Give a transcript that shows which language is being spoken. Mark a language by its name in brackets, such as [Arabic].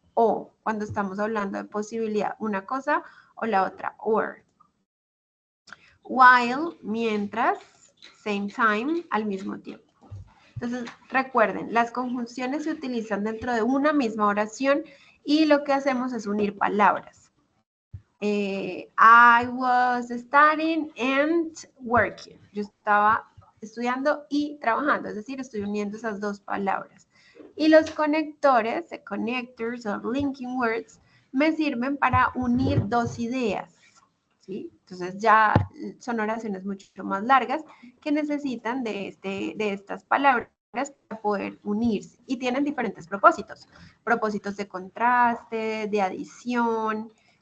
[Spanish] O, cuando estamos hablando de posibilidad, una cosa o la otra, or. While, mientras. [English] Same time, [Spanish] al mismo tiempo. Entonces, recuerden, las conjunciones se utilizan dentro de una misma oración y lo que hacemos es unir palabras. [English] I was studying and working. [Spanish] Yo estaba estudiando y trabajando, es decir, estoy uniendo esas dos palabras. Y los conectores, [English] the connectors [Spanish] o [English] linking words, [Spanish] me sirven para unir dos ideas. ¿Sí? Entonces ya son oraciones mucho más largas que necesitan de estas palabras para poder unirse y tienen diferentes propósitos. Propósitos de contraste, de adición,